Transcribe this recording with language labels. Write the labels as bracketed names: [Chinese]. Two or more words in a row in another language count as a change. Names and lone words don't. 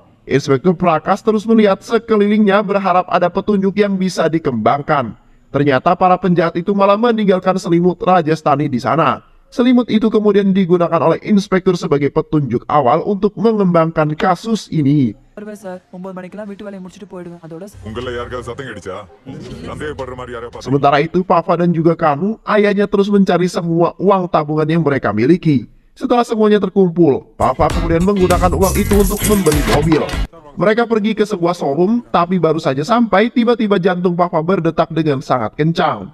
[Indonesian] Inspektur Prakas terus melihat sekelilingnya berharap ada petunjuk yang bisa dikembangkan. Ternyata para penjahat itu malah meninggalkan selimut Rajasthani di sana. Selimut itu kemudian digunakan oleh inspektur sebagai petunjuk awal untuk mengembangkan kasus ini. [Tamil] சார் 9 மணிக்கெல்லாம் வீட்டு வேலையை முடிச்சுட்டு போயிடுவேன் அதோட உங்கள யாருக்காவது சத்தம் அடிச்சா சந்தேகப்படுற மாதிரி யாரையா பார்த்தா [Indonesian] Sementara itu, Papa dan juga Kanu, ayahnya terus mencari semua uang tabungan yang mereka miliki. Setelah semuanya terkumpul, Papa kemudian menggunakan uang itu untuk membeli mobil. Mereka pergi ke sebuah showroom, tapi baru saja sampai, tiba-tiba jantung Papa berdetak dengan sangat kencang.